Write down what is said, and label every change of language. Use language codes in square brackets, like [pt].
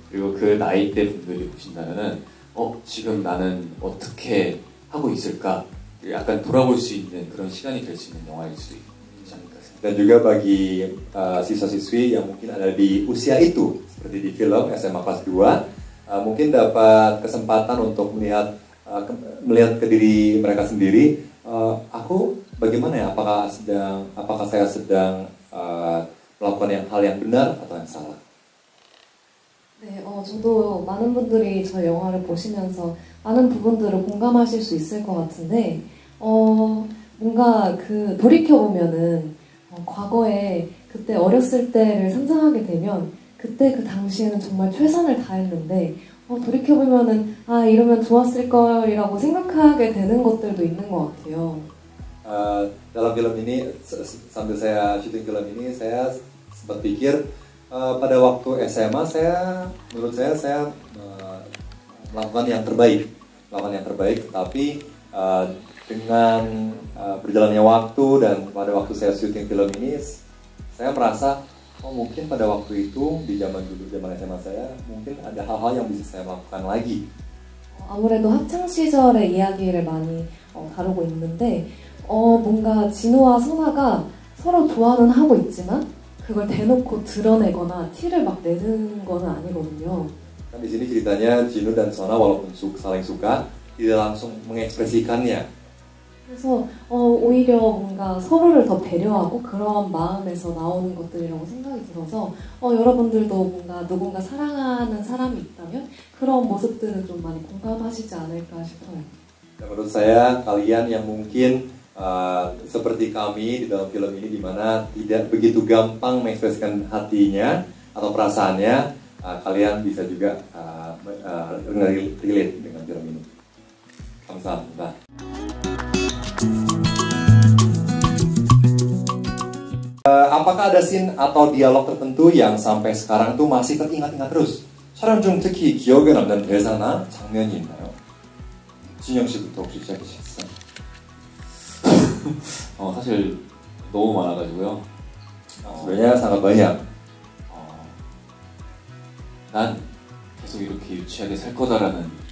[ko] 그리고 그 나이대 분들이 보신다면은 지금 나는 어떻게 하고 있을까? 약간 돌아볼 수 있는 그런 시간이 될 수 있는 영화일 수 있지 않을까 생각합니다. [id] Dan juga bagi siswa-siswi yang mungkin ada di usia itu, seperti di film SMA kelas 2, mungkin dapat kesempatan untuk melihat ke diri mereka sendiri, aku bagaimana ya, apakah saya sedang melakukan hal yang benar atau yang salah. [ko] 네, 저도 많은 분들이 저 영화를 보시면서 많은 부분들을 공감하실 수 있을 것 같은데, 뭔가 돌이켜보면은, 과거에 그때 어렸을 때를 상상하게 되면, 그때 그 당시에는 정말 최선을 다했는데, 돌이켜보면은, 이러면 좋았을 걸이라고 생각하게 되는 것들도 있는 것 같아요. [id] Dalam film ini, sambil saya syuting film ini, saya sempat pikir, pada waktu SMA menurut saya melakukan yang terbaik, tapi dengan berjalannya waktu dan pada waktu saya syuting film ini, saya merasa mungkin pada waktu itu di zaman SMA saya mungkin ada hal-hal yang bisa saya lakukan lagi. [ko] 아무래도 학창 시절의 이야기를 많이 다루고 있는데, 뭔가 진우와 선아가 서로 좋아는 하고 있지만 그걸 대놓고 드러내거나 티를 막 내는 거는 아니거든요. [id] Kan di sini ceritanya Jinu dan Sona walaupun saling suka tidak langsung mengekspresikannya. [ko] 그래서 오히려 뭔가 서로를 더 배려하고 그런 마음에서 나오는 것들이라고 생각이 들어서 여러분들도 뭔가 누군가 사랑하는 사람이 있다면 그런 모습들은 좀 많이 공감하시지 않을까 싶어요. [id] Menurut saya kalian yang mungkin seperti kami di dalam film ini, di mana tidak begitu gampang mengekspresikan hatinya atau perasaannya, kalian bisa juga relate dengan film ini. [ko] Kamsahamnida. [id] Apakah ada scene atau dialog tertentu yang sampai sekarang tuh masih teringat-ingat terus? [ko] 촬영 중 특히 기억에 남는 대사나 장면이 있나요? 진영 씨부터 혹시 시작해 주시겠어요? 사실 너무 많아가지고요. [id] sebenarnya sangat banyak. [ko] 난 계속 이렇게 유치하게 살 거다라는